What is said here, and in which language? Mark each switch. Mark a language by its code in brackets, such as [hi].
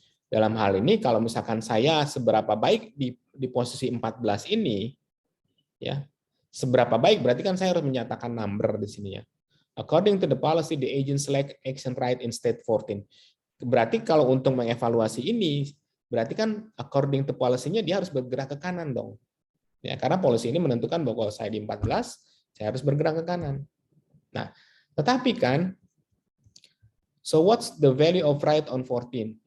[id] Dalam hal ini kalau misalkan saya seberapa baik di posisi 14 ini ya, seberapa baik berarti kan saya harus menyatakan number di sini ya. [en] According to the policy, the agent select action right in state 14. [id] Berarti kalau untuk mengevaluasi ini, berarti kan according to policy-nya dia harus bergerak ke kanan dong. Ya, karena policy ini menentukan bahwa kalau saya di 14, saya harus bergerak ke kanan. Nah, tetapi kan, [en] so what's the value of right on 14?